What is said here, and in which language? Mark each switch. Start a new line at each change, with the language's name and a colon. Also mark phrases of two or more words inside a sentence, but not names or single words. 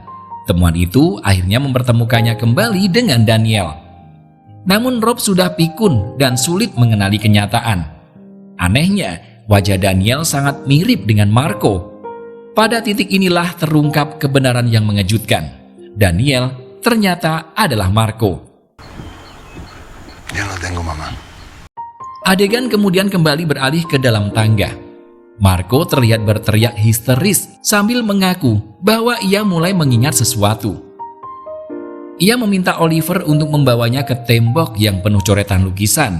Indonesian: Temuan itu akhirnya mempertemukannya kembali dengan Daniel. Namun Rob sudah pikun dan sulit mengenali kenyataan. Anehnya, wajah Daniel sangat mirip dengan Marco. Pada titik inilah terungkap kebenaran yang mengejutkan. Daniel ternyata adalah Marco.
Spanish: Ya no tengo mamá.
Indonesian: Adegan kemudian kembali beralih ke dalam tangga. Marco terlihat berteriak histeris sambil mengaku bahwa ia mulai mengingat sesuatu. Ia meminta Oliver untuk membawanya ke tembok yang penuh coretan lukisan.